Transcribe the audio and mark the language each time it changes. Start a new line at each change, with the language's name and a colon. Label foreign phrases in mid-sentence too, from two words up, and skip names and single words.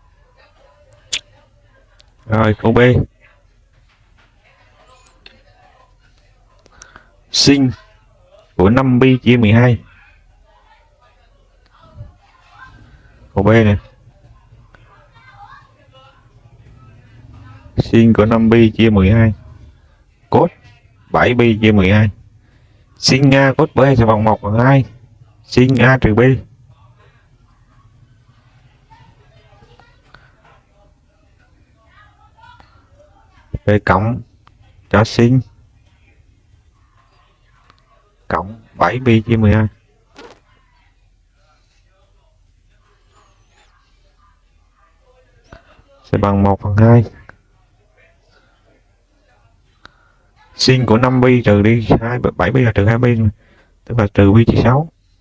Vietnamese: Rồi câu B. Sin của 5pi/12. Câu B này. Sin của 5pi/12 cos 7pi/12. Sin A cos B sẽ bằng 1/2 sin A trừ B. về cộng cho sin cộng 7 pi chia 12 sẽ bằng 1/2 sin của 5 pi trừ đi 7 pi là trừ 2 pi, tức là trừ pi chia 6.